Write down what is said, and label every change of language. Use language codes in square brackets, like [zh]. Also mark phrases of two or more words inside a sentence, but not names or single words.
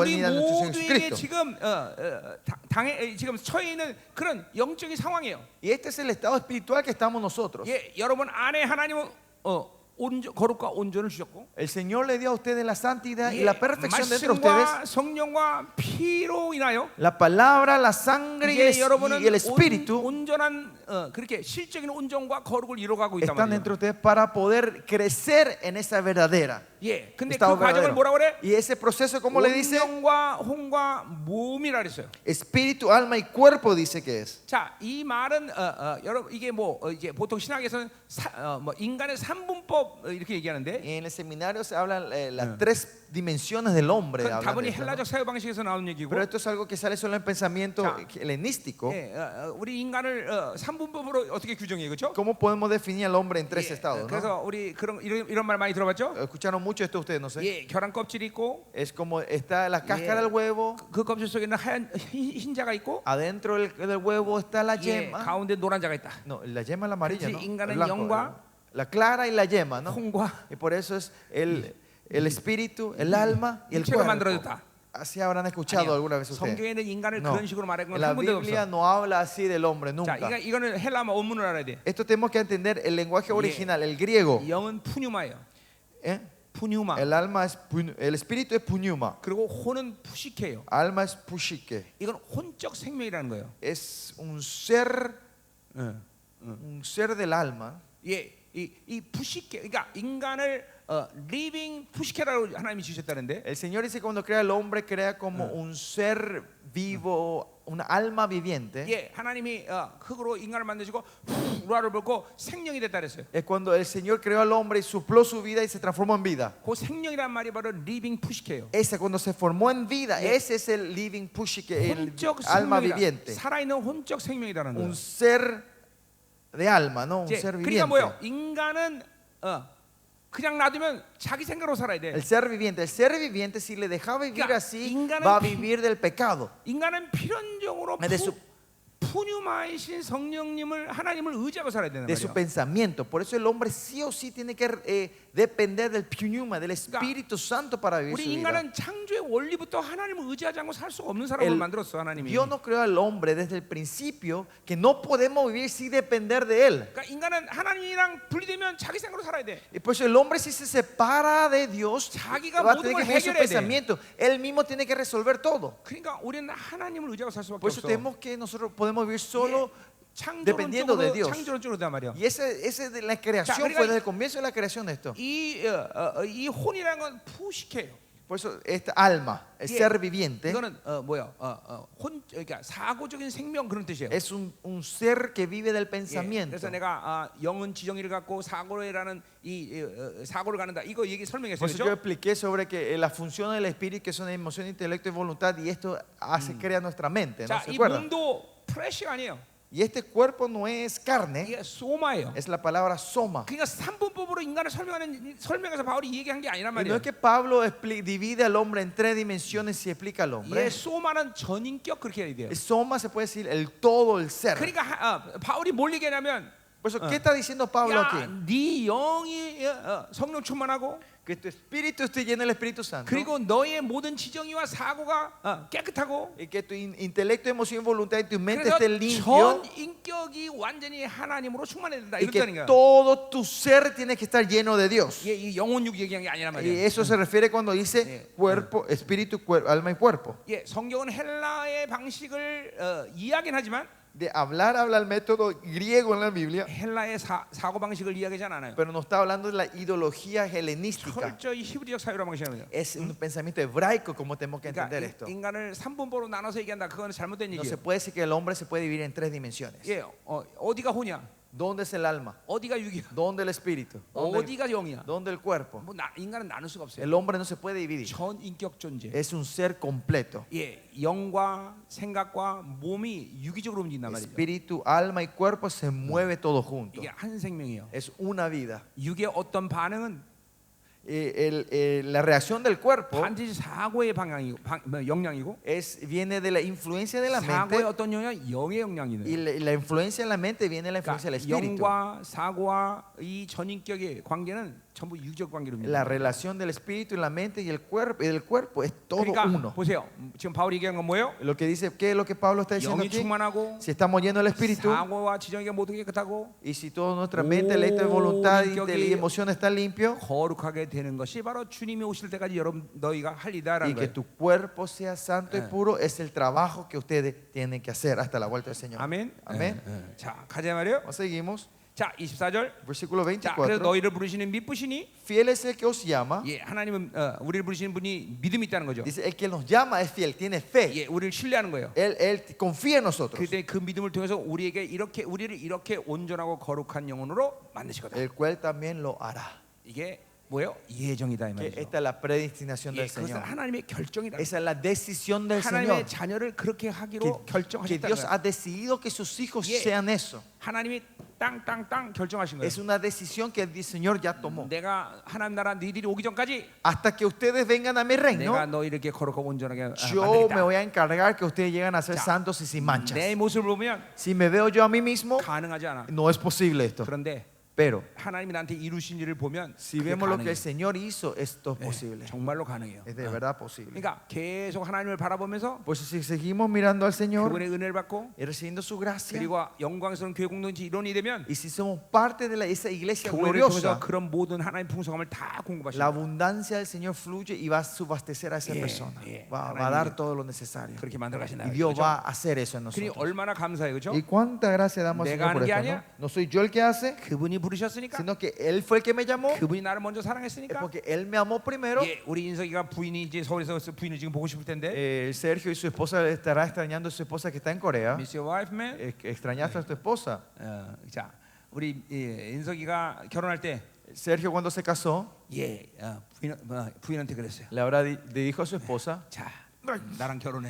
[ko] 우리 [es] venida de nuestro Señor [ko] 모두에게 [es] Jesucristo. [ko] 지금 처해 있는 그런 영적인 상황이에요. [es] Y este es el estado espiritual que estamos nosotros. [ko] 예, 여러분 안에 하나님은 거룩과 온전을 주셨고, [es] El Señor le dio a ustedes la santidad y la perfección dentro de ustedes. [ko] 말씀과 성령과 피로 인하여 [es] La palabra, la sangre y [ko] 이제 여러분은 [es] el espíritu [ko] 온전한 그렇게 실적인 온전과 거룩을 이뤄가고 있단 [es] están [ko] 말이에요. [es] dentro de ustedes para poder crecer en esa verdadera. [ko] 예, 근데 그 [es] estado [ko] 과정을 [es] verdadero. [ko] 뭐라 그래? [es] Y ese proceso, ¿cómo le dice? [ko] 온전과 혼과 몸이라 그랬어요. [es] Espíritu, alma y cuerpo dice que es. [ko] 자, 이 말은 여러분 이게 뭐 이제 보통 신학에서는 뭐 인간의 삼분법 이렇게 얘기하는데, [es] En el seminario se hablan las tres dimensiones del hombre. [ko] 그건 [es] hablan de [ko] 다분히 [es] esto, ¿no? [ko] 헬라적 사유 방식에서 나오는 얘기고, [es] Pero esto es algo que sale solo en pensamiento [ko] 자, [es] helenístico. [ko] 예, 우리 인간을 삼분법으로 어떻게 규정해요, 그렇죠? [es] ¿Cómo podemos definir al hombre en tres estados? ¿no? [ko] 그래서 우리 이런 말 많이 들어봤죠? [es] Escucharon mucho esto ustedes, no sé. [ko] 예, 계란 껍질이 있고, [es] Es como está la cáscara [ko] 예. [es] del huevo, [ko] 그 껍질 속에는 하얀 흰자가 있고, [es] adentro del huevo está la [ko] 예, [es] yema. [ko] 가운데 노란 자가 있다. [es] No, la yema es la amarilla, [ko] 그렇지, [es] ¿no? [ko] 인간은 [es] El blanco, [ko] 영과 [es] la clara y la yema, ¿no? [ko] 혼과 [es] Y por eso es el espíritu, el alma y el [ko] 육체가 [es] cuerpo. [ko] 만들어졌다. [es] Así habrán escuchado alguna vez ustedes. [ko] 성경에는 인간을 [es] No. [ko] 그런 식으로 말한 [es] En [ko] 건 [es] la [ko] 한 군데도 [es] Biblia [ko] 없어. [es] no habla así del hombre [ko] 자, [es] nunca. [ko] 이거는 헬라어 원문을 알아야 돼. [es] Esto tenemos que entender el lenguaje original, el griego. [ko] 영은 푸뉴마예요. [es] ¿eh? [ko] 푸뉴마. [es] El alma es el espíritu es pneuma, [ko] 그리고 혼은 푸시케예요. [es] alma es pushike. [ko] 이건 혼적 생명이라는 거예요. [es] Es un ser del alma. [ko] 예, 이 푸시케, 그러니까 인간을 리빙 푸시케라고 하나님이 주셨다는데, [es] El Señor dice que cuando crea al hombre crea como un ser vivo, una alma viviente. [ko] 예, 하나님이 흙으로 인간을 만드시고 우라를 불고 생명이 됐다 그랬어요. [es] Es cuando el Señor creó al hombre y supló su vida y se transformó en vida. [ko] 그 생명이란 말이 바로 리빙 푸시케예요. [es] Ese cuando se formó en vida, ese es el living pushike, el [ko] 혼적 [es] alma [ko] 생명이다. [es] viviente. [ko] 살아있는 혼적 생명이라는 거예요. [es] Un ser de alma, no un [ko] 이제 [es] ser [ko] 그러니까 [es] viviente. [ko] 뭐요? 인간은 그냥 놔두면 자기 생각으로 살아야 돼. [es] El ser viviente, si le deja vivir [ko] 그러니까 [es] así, [ko] 인간은 [es] va a vivir del pecado. [ko] 인간은 필연적으로 [es] De su, [ko] 푸뉴마이신 성령님을 하나님을 의지하고 살아야 되는 [es] de su [ko] 거죠. [es] pensamiento. Por eso el hombre sí o sí tiene que depender del pneuma, del Espíritu Santo para vivir [ko] 우리 [es] su vida. [ko] 인간은 창조의 원리부터 하나님을 의지하지 않고 살 수가 없는 사람을 만들었어 하나님이. [es] Dios no creó al hombre desde el principio que no podemos vivir sin depender de él. [ko] 그러니까 인간은 하나님이랑 분리되면 자기 생각으로 살아야 돼. [es] Y por eso el hombre si se separa de Dios [ko] 자기가 [es] va a [ko] 모든 [es] tener [ko] 걸 [es] que vivir su [ko] 해결해야 돼. [es] pensamiento. Él mismo tiene que resolver todo. [ko] 그러니까 우리는 하나님을 의지하고 살 수밖에 [es] Por eso [ko] 없어. [es] tenemos que nosotros podemos vivir solo [ko] 창조론적으로 [es] dependiendo de Dios. [ko] 창조론적으로 단 말이야. [es] Y ese de la creación [ko] 그러니까 [es] fue desde el comienzo de la creación de esto. [ko] 이 혼이라는 건 푸시케예요. [es] Por eso esta alma, el [ko] 예, [es] ser viviente, [ko] 이거는 뭐야? 그러니까 사고적인 생명 그런 뜻이에요. [es] es un ser que vive del [ko] 예, [es] pensamiento. [ko] 그래서 내가 영은 지정의를 갖고 사고라는 이 사고를 갖는다. 이거 얘기 설명했어요. [es] Por eso yo [ko] 그렇죠? [es] expliqué sobre que la función del espíritu que son emoción, intelecto y voluntad y esto crea nuestra mente, ¿no? [ko] 자, [es] ¿Se [ko] 이 [es] acuerdan? [ko] 몸도 플래시가 아니에요. [es] Y este cuerpo no es carne, [ko] 이게 소마예요. [es] es la palabra soma. [ko] 그러니까 삼분법으로 인간을 설명해서 바울이 얘기한 게 아니란 [es] Y no [ko] 말이에요. [es] es que Pablo divide al hombre en tres dimensiones y explica al hombre. [ko] 예, 소마는 전인격 그렇게 해야 돼요. [es] El soma se puede decir el todo, el ser. [ko] 그러니까 바울이 뭘 얘기하냐면, [es] Por eso, ¿qué está diciendo Pablo aquí? [ko] 야, 네 영이 성령 충만하고, [es] Que tu espíritu esté lleno del Espíritu Santo. [ko] 그리고 너의 모든 지정의와 사고가 깨끗하고, [es] Y que tu intelecto, emoción, voluntad y tu mente [ko] 그래서 [es] esté limpio. [ko] 전 인격이 완전히 하나님으로 충만해야 된다. [es] Y que [ko] 이렇다는 거야. [es] todo tu ser tiene que estar lleno de Dios. [ko] 예, 이 영혼육 얘기한 게 아니란 [es] Y [ko] 말이야. [es] eso se refiere cuando dice cuerpo, espíritu, alma y cuerpo. [ko] 예, 성경은 헬라의 방식을 이야기는 하지만 [es] De habla el método griego en la Biblia, [ko] 헬라의 사고 방식을 이야기하지 않아요. [es] pero no está hablando de la ideología helenística. [ko] 철저히 히브리적 사유라고 방식이에요. [es] Es un pensamiento hebraico como tenemos que entender [ko] 그러니까 [es] esto. [ko] 인간을 삼분법으로 나눠서 얘기한다. 그건 잘못된 [es] No se [ko] 얘기예요. [es] puede decir que el hombre se puede dividir en tres dimensiones. [ko] 예, 어디가 혼이야? [es] ¿Dónde es el alma? [ko] 어디가 육이야? [es] ¿Dónde el espíritu? ¿Dónde [ko] 어디가 영이야? [es] el cuerpo? [ko] 뭐 인간은 나눌 수가 없어요. [es] El hombre no se puede dividir. [ko] 전 인격 존재. [es] Es un ser completo. [ko] 예, 영과 생각과 몸이 유기적으로 움직인단 말이죠. [es] Espíritu, alma y cuerpo se mueve todo junto. [ko] 이게 한 생명이에요. [es] Es una vida. [ko] 육의 어떤 반응은 [es] La reacción del cuerpo [ko] 반드시 사고의 영향이고, [es] viene de la influencia de la [ko] 사고의 [es] mente [ko] 어떤 영향, 영의 영향이네요. [es] y la influencia de la mente viene de la influencia del espíritu. [ko] 영과 사고와 이 전인격의 관계는 전부 육적 관계로 [es] La relación del espíritu y la mente y el cuerpo es todo [ko] 그러니까 [es] uno. [ko] 보세요. 지금 바울이 얘기한 건 뭐예요? [es] Lo que dice, ¿qué es lo que Pablo está diciendo [ko] 영이 [es] aquí? [ko] 충만하고 [es] Si estamos llenos del espíritu [ko] 사고와 지정이 모두 깨끗하고 [es] y si toda nuestra mente, letra de voluntad y [ko] 인격이 [es] emoción está limpio [ko] 거룩하게 되는 것이 바로 주님이 오실 때까지 여러분 너희가 할 일이다라는 [es] y que [ko] 거예요. [es] tu cuerpo sea santo y puro es el trabajo que ustedes tienen que hacer hasta la vuelta del Señor. [ko] 아멘. [es] Amén. [ko] 자, 가자 말이에요. [es] Seguimos. [ko] 자, 24절. [es] Versículo [ko] 자, 그래서 [es] 24. [ko] 너희를 부르시는 믿으시니 [es] Fiel es el que os llama. [ko] 예, 하나님은 우리를 부르시는 분이 믿음이 있다는 거죠. [es] Dice, el que nos llama es fiel, tiene fe. [ko] 예, 우리를 신뢰하는 거예요. [es] Él confía en nosotros. [ko] 그때 그 믿음을 통해서 우리에게 우리를 이렇게 온전하고 거룩한 영혼으로 만드시거든. [es] El cual también lo hará. [ko] 이게 뭐예요? 예정이다 이 [es] Que [ko] 말이죠. [es] esta es la predestinación [ko] 예, [es] del [ko] 그것은 [es] Señor. [ko] 하나님의 결정이다. [es] Esa es la decisión del Señor. [ko] 하나님의 자녀를 그렇게 하기로 [es] Que [ko] 결정하셨다는 [es] Dios [ko] 거예요. [es] ha decidido que sus hijos Yeah. sean eso. [ko] 하나님이 땅 결정하신 거예요. [es] Es una decisión que el Señor ya tomó. [ko] 내가 하나님 나라 너희들이 오기 전까지 [es] Hasta que ustedes vengan a mi [ko] 내가 [es] reino, [ko] 너희를 이렇게 거룩하고 온전하게 [es] yo me [ko] 만들겠다. [es] voy a encargar que ustedes lleguen a ser [ko] 자, [es] santos y sin manchas. [ko] 내 모습을 보면 [es] Si me veo yo a mí mismo, [ko] 가능하지 않아. [es] no es posible esto. [ko] 그런데 [es] Pero [ko] 하나님이 나한테 이루신 일을 보면 [es] si [ko] 그게 [es] vemos lo que [ko] 가능해요. [es] el Señor hizo, esto es [ko] 예, [es] posible. [ko] 정말로 가능해요. [es] Es de verdad posible. [ko] 그러니까 계속 하나님을 바라보면서 [es] Pues si seguimos mirando al Señor [ko] 그분의 은혜를 받고 [es] y recibiendo su gracia, [ko] 그리고 영광스러운 교회 공동체 일원이 되면 [es] y si somos parte de esa iglesia [ko] 교회를 통해서 [es] gloriosa, [ko] 그런 모든 하나님 풍성함을 다 [es] la [ko] 공급하시는 [es] abundancia del Señor fluye y va a subastecer a esa Yeah, persona. yeah. Va a dar todo lo necesario. [ko] 그렇게 만들어 가신다. [es] Y Dios va a hacer eso en [ko] 그러니 [es] nosotros. [ko] 얼마나 감사해요, 그렇죠? [es] ¿Y cuánta gracia damos al [ko] 내가 [es] Señor por [ko] 하는 게 [es] esto? [ko] 아니야. [es] ¿No? No soy yo el que hace, [ko] 그분이 부르셨으니까 [es] sino que Él fue el que me llamó. [ko] 그분이 나를 먼저 [es] Es [ko] 사랑했으니까. [es] porque Él me amó primero. [ko] 예, 우리 인석이가 부인이 이제 서울에서 부인을 지금 보고 싶을 텐데. [es] Sergio y su esposa estará extrañando a su esposa que está en Corea. [en] Miss your wife, man. [es] Extrañaste a tu esposa. [ko] 자, 우리 인석이가 결혼할 때 [es] Sergio cuando se casó [ko] 예, 부인한테 그랬어요. [es] le dijo a su esposa, [ko] 자, 나랑 결혼해.